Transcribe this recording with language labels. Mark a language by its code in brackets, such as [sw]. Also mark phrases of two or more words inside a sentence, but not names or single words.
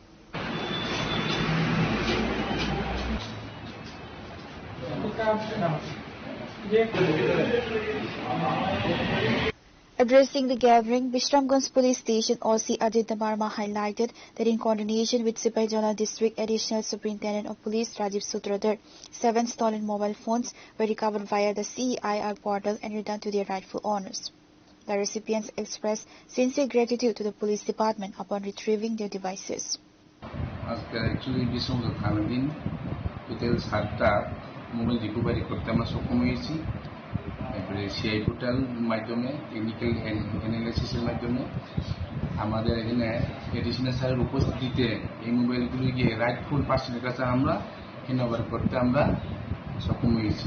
[en] Addressing the gathering, Bishramganj Police Station OC Ajit Dabarma highlighted that in coordination with Sipai Jala District Additional Superintendent of Police Rajiv Sutradhar, 7 stolen mobile phones were recovered via the CEIR portal and returned to their rightful owners. The recipients expressed sincere gratitude to the police department upon retrieving their devices. Actually, [bn] Bishramganj Thanadin total 7টা [en] mobile recovery [bn] করতে আমরা সক্ষম হয়েছি। তারপরে সিআই পোর্টাল মাধ্যমে [en] technical analysis [bn] মাধ্যমে আমাদের এখানে [en] additional sir [bn] উপস্থিতিতে এই মোবাইলগুলি গিয়ে [en] rightful person [bn] কাছে আমরা হ্যান্ডওভার করতে আমরা সক্ষম হয়েছি।